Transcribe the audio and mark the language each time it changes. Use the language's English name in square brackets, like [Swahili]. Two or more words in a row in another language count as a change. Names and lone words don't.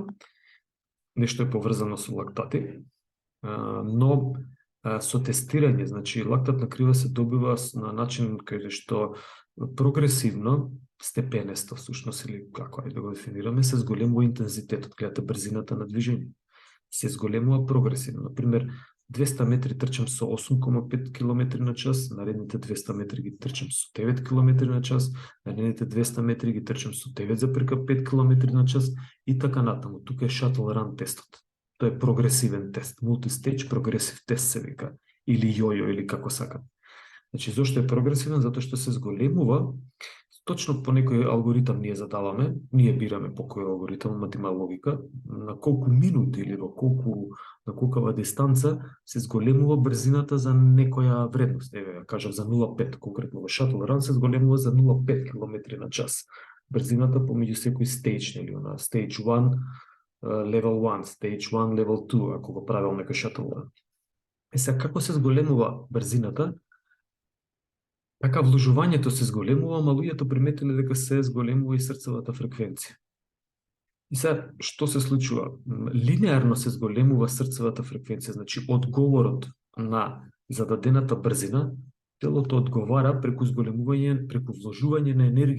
[Macedonian] Нешто е поврзано со лактати, но со тестирање, значи лактатна крива се добива на начин каде што прогресивно, степенесто всушност или како да го дефинираме, се зголемува интензитетот, гледате брзината на движење. Се зголемува прогресивно. Например, 200 метри трчам со 8,5 км на час, наредните 200 метри ги трчам со 9 км на час, наредните 200 метри ги трчам со 9,5 км на час и така натаму. Тука е [English] shuttle run [Macedonian] тестот. Тоа е прогресивен тест, [English] multi-stage progressive [Macedonian] тест се вика, или јојо, или како сакат. Значи, зошто е прогресивен? Затоа што се зголемува, точно по некој алгоритам ние задаваме, ние бираме по кој алгоритам, ама има логика, на колку минути или на колкава дистанца се зголемува брзината за некоја вредност. Еве, кажав за 0,5, конкретно во [English] shuttle run [Macedonian] се зголемува за 0,5 км на час. Брзината помеѓу секој stage, нели, на [English] stage 1, level 1, stage 1, level 2, [Macedonian] ако го правил некој [English] shuttle run. [Macedonian] Сега, како се зголемува брзината? Така вложувањето се зголемува, ама луѓето приметиле дека се зголемува и срцевата фреквенција. И сега, што се случува? Линеарно се зголемува срцевата фреквенција, значи одговорот на зададената брзина, телото одговара преку зголемување, преку вложување на енергија.